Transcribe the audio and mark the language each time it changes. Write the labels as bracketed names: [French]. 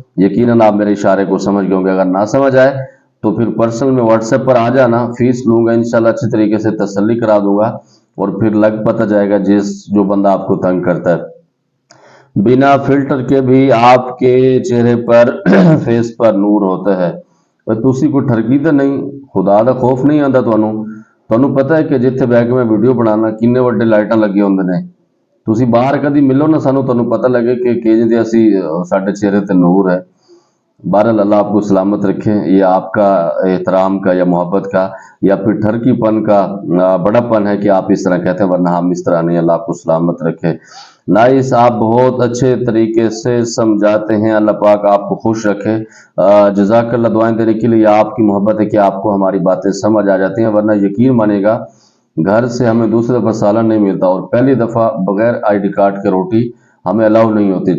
[Hindi] यकीनन आप मेरे इशारे को समझ गए होंगे। अगर ना समझ आए तो फिर पर्सनल में व्हाट्सएप पर आ जाना, फीस लूंगा इंशाल्लाह, अच्छी तरीके से तसल्ली करा दूंगा, और फिर लग पता जाएगा जिस जो बंदा आपको तंग करता है। बिना फिल्टर के भी आपके चेहरे पर फेस पर ਨੂਰ होता है। [Punjabi] ਪਰ ਤੁਸੀਂ ਕੋਈ ਠਰਕੀ ਤਾਂ ਨਹੀਂ, ਖੁਦਾ ਦਾ ਖੌਫ ਨਹੀਂ ਆਉਂਦਾ ਤੁਹਾਨੂੰ ਪਤਾ ਹੈ ਕਿ ਜਿੱਥੇ ਬਹਿ ਕੇ ਮੈਂ ਵੀਡੀਓ ਬਣਾਉਣਾ ਕਿੰਨੇ ਵੱਡੇ ਲਾਈਟਾਂ ਲੱਗੇ ਹੁੰਦੇ ਨੇ। ਤੁਸੀਂ ਬਾਹਰ ਕਦੀ ਮਿਲੋ ਨਾ ਸਾਨੂੰ, ਤੁਹਾਨੂੰ ਪਤਾ ਲੱਗੇ ਕਿ ਜਿਹਦੇ ਅਸੀਂ ਸਾਡੇ ਚਿਹਰੇ ਤੇ ਨੂਰ ਹੈ। [Hindi] बहरहाल अल्लाह आपको सलामत रखे। ये आपका एहतराम का या मोहब्बत का या फिर ठरकीपन का बड़ापन है कि आप इस तरह कहते हैं, वरना हम इस तरह नहीं। अल्लाह आपको सलामत रखे। नाइस, आप बहुत अच्छे तरीके से समझाते हैं। अल्लाह पाक आपको खुश रखे। जज़ाकल्लाह। दुआएं देने के लिए आपकी मोहब्बत है कि आपको हमारी बातें समझ आ जाती हैं, वरना यकीन मानिएगा घर से हमें दूसरी दफ़ा सालन नहीं मिलता और पहली दफ़ा बगैर ID कार्ड के रोटी हमें अलाउ नहीं होती।